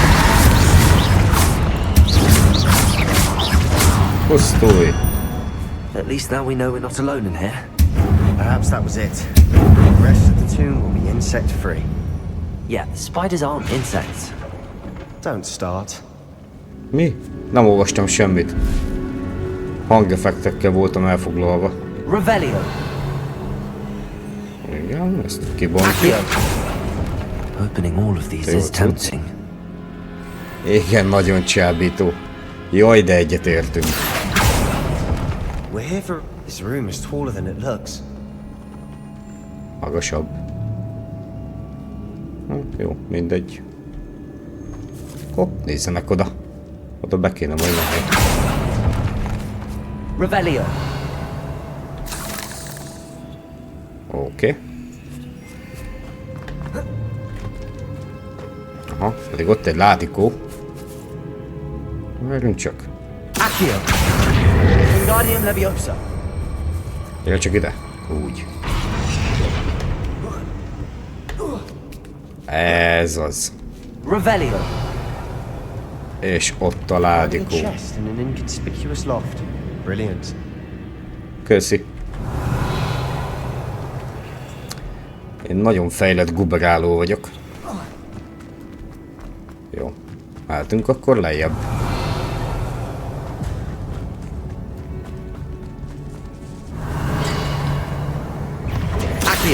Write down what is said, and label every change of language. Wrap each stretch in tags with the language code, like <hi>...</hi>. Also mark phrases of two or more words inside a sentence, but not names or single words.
<hu>Pusztulj!</hu> <en>At least now we know we're not alone in here. Perhaps that was it. The rest of the tomb will be insect-free. Yeah, the spiders aren't insects. Don't start.</en> <hu>Mi? Nem olvastam semmit. Hangeffektekkel voltam elfoglalva. Revelio. Igen, ezt kibontjuk. Accio.</hu> <en>Opening all of these is tempting.</en> <hu>Igen, nagyon csábító. Jaj, de egyetértünk.</hu> <en>We're here for... This room is taller than it looks.</en> <hu>Magasabb. Jó, mindegy. Hopp, nézzenek oda. Oda be kéne majd menni. Revelio. Oké. Aha, pedig ott egy látikó. Várjunk csak. Accio. Wingardium Leviosa. Gyere csak ide. Úgy. Ez az. Revelio. És ott a ládikó.</hu> <en>Chest in an inconspicuous loft. Brilliant.</en> <hu>Köszi. Én nagyon fejlett guberáló vagyok. Jó. Álltunk akkor lejjebb. Accio.</hu>